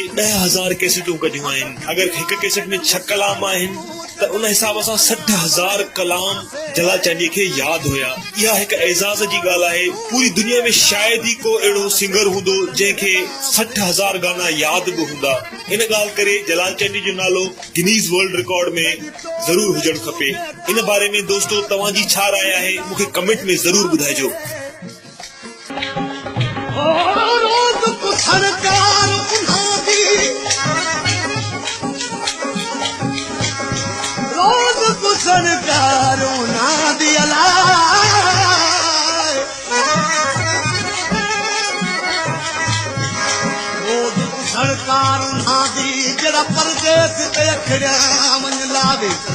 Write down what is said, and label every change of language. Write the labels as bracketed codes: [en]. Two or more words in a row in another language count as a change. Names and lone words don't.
[sd] 10,000 कैसेटूं कढियूं आहिनि अगरि हिकु कैसेट में 6 कलाम आहिनि त उन हिसाब सां 60,000 कलाम जलाल चंद खे यादि हुया इहा हिकु एज़ाज़ जी ॻाल्हि आहे पूरी दुनिया में शायद ही को अहिड़ो सिंगर हूंदो जंहिंखे 60,000 गाना यादि बि हूंदा इन ॻाल्हि करे जलाल चंद जो नालो गिनीज़ वर्ल्ड रिकॉर्ड में ज़रूर हुजणु खपे इन बारे में दोस्तों तव्हांजी छा राय आहे मूंखे कमेंट में ज़रूर ॿुधाइजो [pa] ਸਰਕਾਰੋ ਨਾ ਦਿਯਲਾ ਸਰਕਾਰ ਨਾ ਦੀ ਜੜਾ ਪਰਦੇਸ ਤੇ ਅਖੜਾ ਮਨ ਲਾਵੇ